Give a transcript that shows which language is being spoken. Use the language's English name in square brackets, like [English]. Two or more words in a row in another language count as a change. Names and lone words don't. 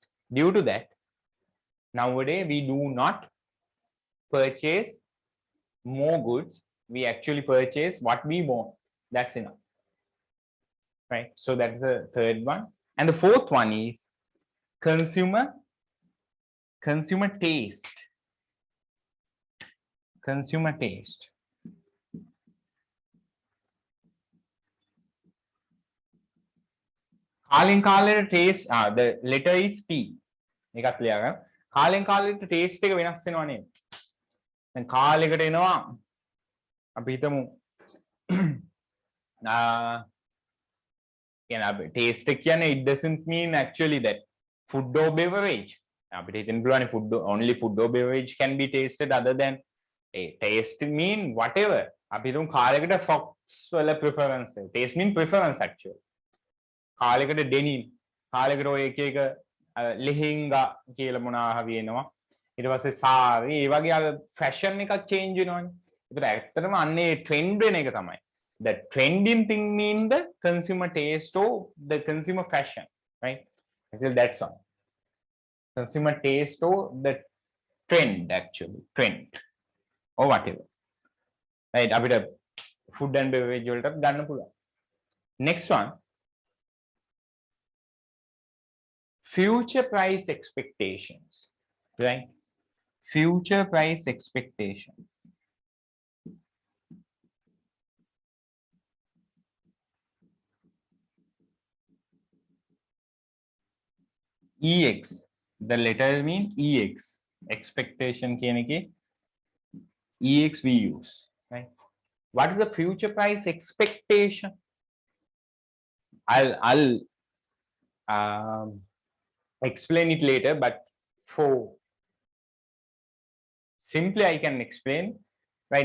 [English] Due to that, nowadays we do not purchase more goods, we actually purchase what we want. That's enough, right? So that's the third one. And the fourth one is consumer taste. Consumer taste. [Sinhala] කාලෙන් කාලෙට [English] taste, the letter is T. [Sinhala] එකක් ලියා ගන්න. කාලෙන් කාලෙට taste එක වෙනස් වෙනවා නේද? දැන් කාලයකට එනවා අපි හිතමු කියන්නේ [English] taste [Sinhala] එක කියන්නේ [English] it doesn't mean actually that food or beverage. [Sinhala] අපිට හිතෙන්න පුළුවන් [English] only food or beverage can be tasted other than a taste mean whatever. [Sinhala] අපි හිතමු කාලයකට frocks වල preference. [English] Taste mean preference actually. [Sinhala] කාලයකට denim, කාලයකට ඔය එක එක ලෙහෙංගා කියලා මොනවා හරි එනවා. ඊට පස්සේ සාරි, ඒ වගේ අර fashion එකක් change වෙනවනේ. ඒකට ඇත්තටම අන්නේ trend වෙන එක තමයි. [English] The trending thing mean the consumer taste or the consumer fashion, right? Actually that's all. Consumer taste or the trend actually, trend or whatever. [Sinhala] Right? අපිට [English] food and beverage [Sinhala] වලටත් ගන්න පුළුවන්. [English] Next one, future price expectations, right? Future price expectation. EX, the letter mean EX, expectation [Sinhala] කියන එකේ [English] EX we use, right? What is the future price expectation? I'll explain it later, but for simply I can explain, right?